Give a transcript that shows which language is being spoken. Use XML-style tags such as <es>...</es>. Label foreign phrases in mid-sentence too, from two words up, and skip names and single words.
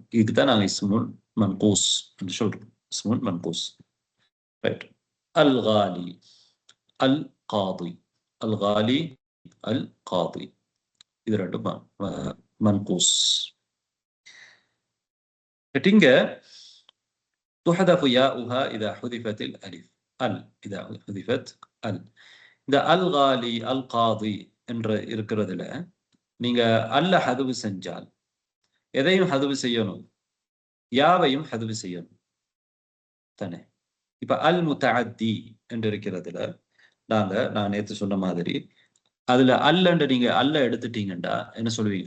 <ta>இதுதான் நாங்கள்</ta> <ar>الاسم المنقوص</ar> <ta>என்று சொல்றோம்.</ta> <ar>الاسم المنقوص. ரைட். الغالي، القاضي، الغالي، القاضي,</ar> <ta>இது ரெண்டும் மன்கூஸ்.</ta> <ar>இங்க تحذف ياؤها إذا حذفت الألف. إذا حذفت</ar> <ta>இந்த</ta> <ar>الغالي، القاضي</ar> <ta>என்ற இருக்கிறதுல நீங்க அல்ல ஹதுவு செஞ்சால் எதையும் ஹதுவு செய்யணும்? யாவையும் ஹதுவு செய்யணும் தானே. இப்ப</ta> <ar>المتعدي</ar> <ta>என்று இருக்கிறதுல நான் நேற்று சொன்ன மாதிரி அதுல அல்ல நீங்க அல்ல எடுத்துட்டீங்கன்னா என்ன சொல்லுவீங்க?</ta>